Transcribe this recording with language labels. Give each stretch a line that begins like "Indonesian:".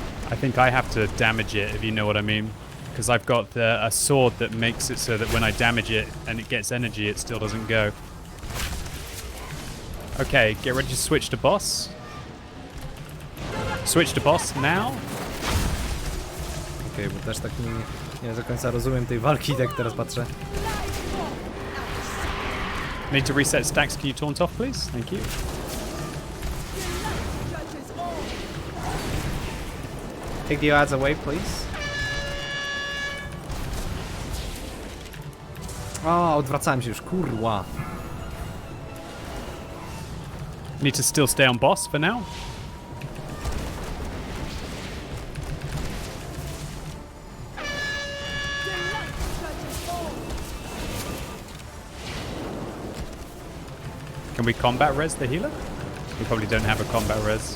English: I think I have to damage it, if you know what I mean. Because I've got a sword that makes it so that when I damage it and it gets energy, it still doesn't go. Okay, get ready to switch to boss. Switch to boss now.
Polish: Okej, bo też tak nie do końca rozumiem tej walki, tak teraz patrzę.
English: Need to reset stacks. Can you taunt off, please? Thank you. Take the ads away, please.
Polish: O, odwracałem się już, kurwa.
English: Need to still stay on boss for now. Can we combat res the healer? We probably don't have a combat res.